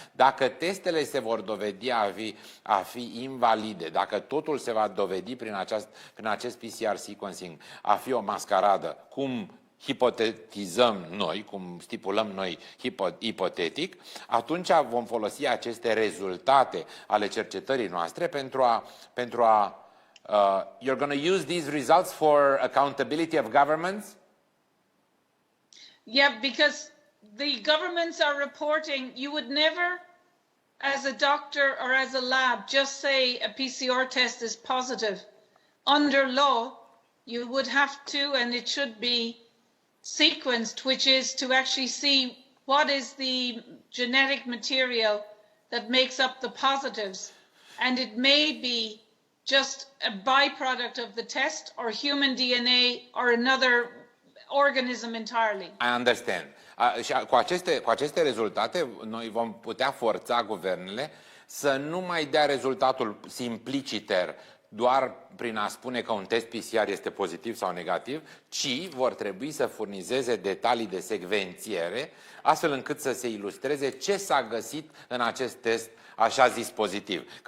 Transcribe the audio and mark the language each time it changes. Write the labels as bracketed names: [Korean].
[Romanian] Dacă testele se vor dovedi a fi invalide, dacă totul se va dovedi prin acest PCR sequencing a fi o mascaradă, cum hipotetizăm noi, cum stipulăm noi ipotetic, atunci vom folosi aceste rezultate ale cercetării noastre pentru a [English] you're going to use these results for accountability of governments? Yeah, because the governments are reporting, you would never, as a doctor or as a lab, just say a PCR test is positive. Under law, you would have to, and it should be sequenced, which is to actually see what is the genetic material that makes up the positives. And it may be just a byproduct of the test or human DNA or another organism entirely. I understand. [Romanian] Și cu aceste rezultate, noi vom putea forța guvernele să nu mai dea rezultatul simpliciter doar prin a spune că un test PCR este pozitiv sau negativ, ci vor trebui să furnizeze detalii de secvențiere, astfel încât să se ilustreze ce s-a găsit în acest test așa zis pozitiv.